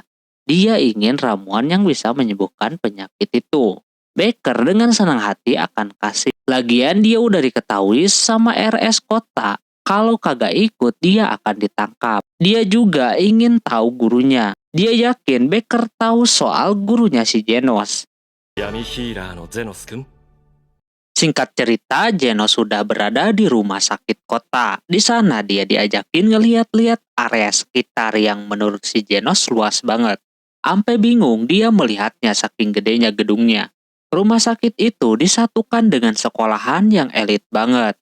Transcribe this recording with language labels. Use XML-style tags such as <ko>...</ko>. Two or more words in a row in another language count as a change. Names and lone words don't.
<id>Dia ingin ramuan yang bisa menyembuhkan penyakit itu. Becker dengan senang hati akan kasih. Lagian dia udah diketahui sama RS kota. Kalau kagak ikut dia akan ditangkap. Dia juga ingin tahu gurunya. Dia yakin Becker tahu soal gurunya si Genos.</id> <ja>闇ヒーラーのゼノス君</ja> <id>Singkat cerita, Genos sudah berada di rumah sakit kota. Di sana dia diajakin ngeliat-liat area sekitar yang menurut si Genos luas banget. Ampe bingung dia melihatnya saking gedenya gedungnya. Rumah sakit itu disatukan dengan sekolahan yang elit banget.</id>